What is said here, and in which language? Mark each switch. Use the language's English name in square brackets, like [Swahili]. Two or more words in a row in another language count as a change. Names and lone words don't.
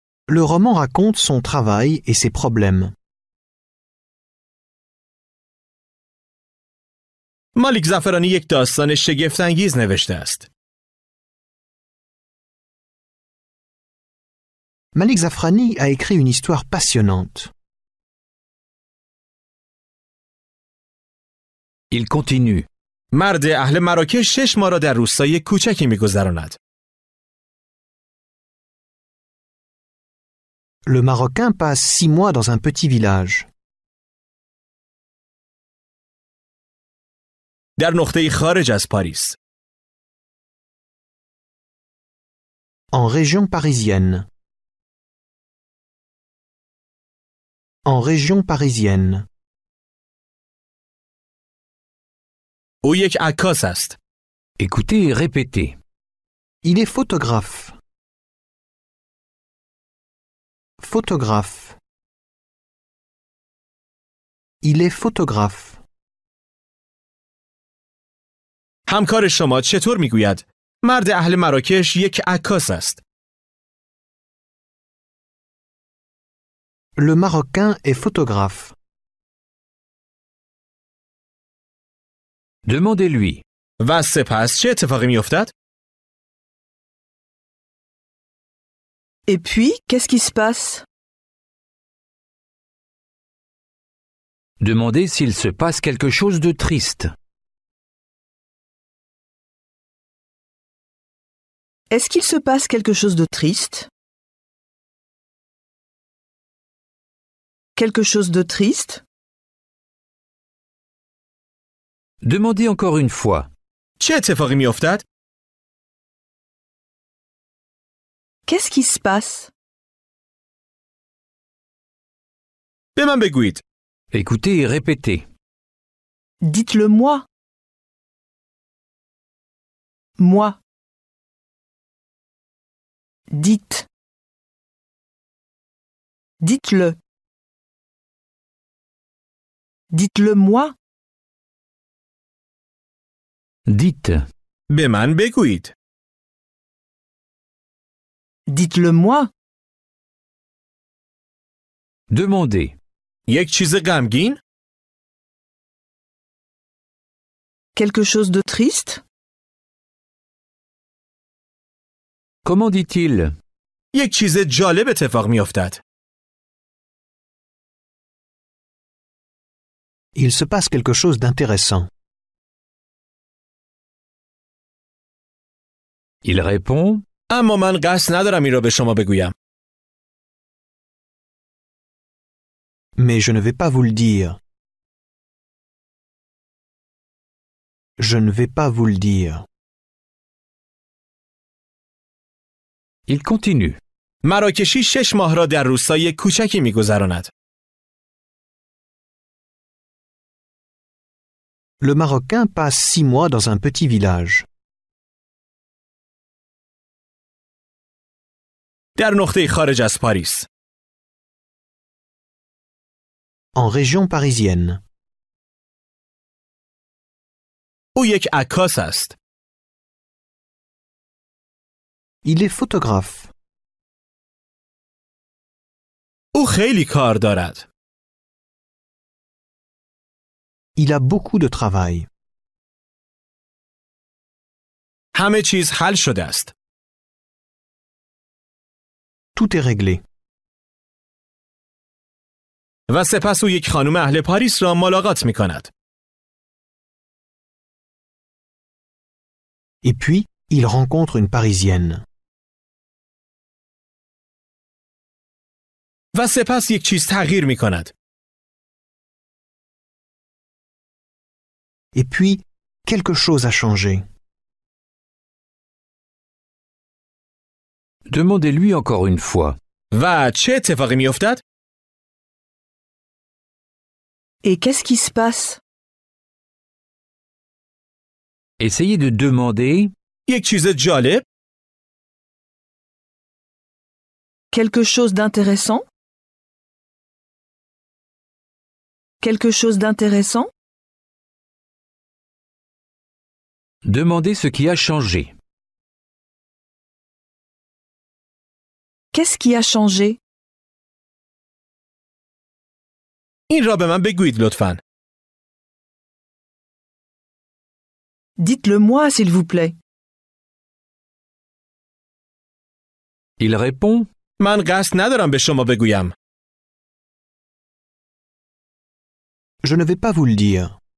[French] Le roman raconte son travail et ses problèmes. [Persian] مالیک زعفرانی یک داستان شگفت‌انگیز نوشته است. [French] Malik Zafrani a écrit une histoire passionnante. Il continue. [Persian] مرد اهل مراکش 6 ماه را در روستای کوچکی می‌گذراند. [French] Le Marocain passe 6 mois dans un petit village. [Persian] در نقطه‌ای خارج از پاریس. [French] En région parisienne. En région parisienne. [Persian] او یک عکاس است. [French] Écoutez et répétez. Il est photographe. Photographe. Il est photographe. [Persian] همکار شما چطور میگوید؟ مرد اهل مراکش یک عکاس است. [French] Le Marocain est photographe. Demandez-lui. [Persian] و سپس چه اتفاقی میافتد؟ [French] Et puis, qu'est-ce qui se passe? Demandez s'il se passe quelque chose de triste. Est-ce qu'il se passe quelque chose de triste? Quelque chose de triste? Demandez encore une fois. [Persian] چه اتفاقی میافتد؟ [French] Qu'est-ce qui se passe? [Persian] به من بگویید. [French] Écoutez et répétez. Dites-le moi. Moi. Dites. Dites-le. Dites-le moi. Dites. [Persian] به من بگویید. [French] Dites-le moi. Demandez. [Persian] یک چیز غمگین؟ [French] Quelque chose de triste? Comment dit-il? [Persian] یک چیز جالب اتفاق میافتد. [French] Il se passe quelque chose d'intéressant. Il répond. [Persian] اما من قصد ندارم این را به شما بگویم. [French] Mais je ne vais pas vous le dire. Je ne vais pas vous le dire. Il continue. [Persian] مراکشی 6 ماه را در روستای کوچکی می‌گذراند. [French] Le Marocain passe 6 mois dans un petit village. [Persian] در نقطه‌ای خارج از پاریس. [French] En région parisienne. [Persian] او یک عکاس است. [French] Il est photographe. [Persian] او خیلی کار دارد. [French] Il a beaucoup de travail. [Persian] همه چیز حل شده است. [French] Tout est réglé. [Persian] و سپس او یک خانم اهل پاریس را ملاقات می کند. [French] Et puis, il rencontre une Parisienne. [Persian] و سپس یک چیز تغییر می کند. [French] Et puis, quelque chose a changé. Demandez-lui encore une fois. [Persian] و چه اتفاقی می افتد؟ [French] Et qu'est-ce qui se passe? Essayez de demander. [Persian] یک چیز جالب؟ [French] Quelque chose d'intéressant? Quelque chose d'intéressant? Demandez ce qui a changé. Qu'est-ce qui a changé? [Persian] این را به من بگویید لطفاً. [French] Dites-le-moi, s'il vous plaît. Il répond [Persian] من قصد ندارم به شما بگویم. [French] Je ne vais pas vous le dire.